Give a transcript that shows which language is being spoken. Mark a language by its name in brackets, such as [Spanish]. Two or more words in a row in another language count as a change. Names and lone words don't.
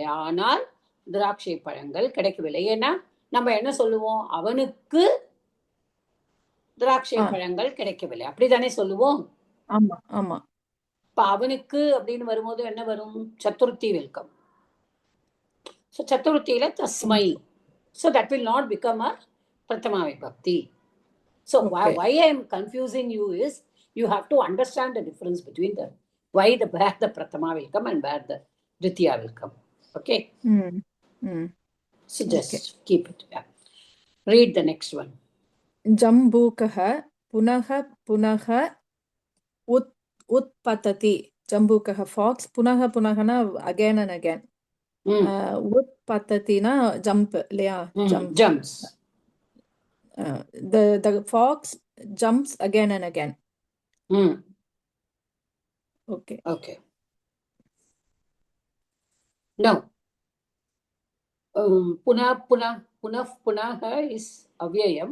[Tamil] ஆனால் திராட்சை பழங்கள் கிடைக்கவில்லை. ஏன்னா நம்ம என்ன சொல்லுவோம், அவனுக்கு திராட்சை பழங்கள் கிடைக்கவில்லை, அப்படித்தானே சொல்லுவோம். ஆமா ஆமா. இப்ப அவனுக்கு அப்படின்னு வரும்போது என்ன வரும், சதுர்த்தி [English] வெல்கம். [Tamil] So சதுர்த்தியில தஸ்மை. [English] So that will not become a [Sanskrit] प्रथमा विभक्ति. [English] So why I am confusing you is you have to understand the difference between the where the Prathama will come and where the Dvitiya will come. Okay. So just keep it. Yeah. Read the next one. [Sanskrit] जम्बुकः पुनः उत्पतति. [English] Jambukah fox punaha na again and again. Utpatati na jump, jumps. The fox jumps again and again. Okay. Now, punaha is avyayam.